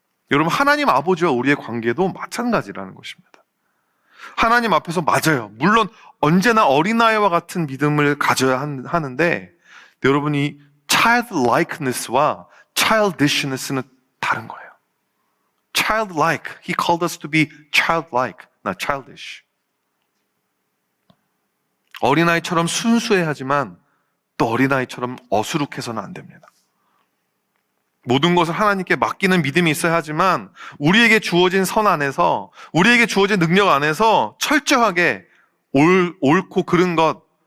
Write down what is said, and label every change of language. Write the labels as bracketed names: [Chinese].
[Korean] 여러분 하나님 아버지와 우리의 관계도 마찬가지라는 것입니다. 하나님 앞에서 맞아요. 물론 언제나 어린아이와 같은 믿음을 가져야 하는데 여러분이 childlikeness와 childishness는 다른 거예요. [English] childlike, he called us to be childlike, not childish. [Korean] 어린아이처럼 순수해야 하지만 또 어린아이처럼 어수룩해서는 안 됩니다. 모든 것을 하나님께 맡기는 믿음이 있어야 하지만 우리에게 주어진 선 안에서 우리에게 주어진 능력 안에서 철저하게 옳고 그른 것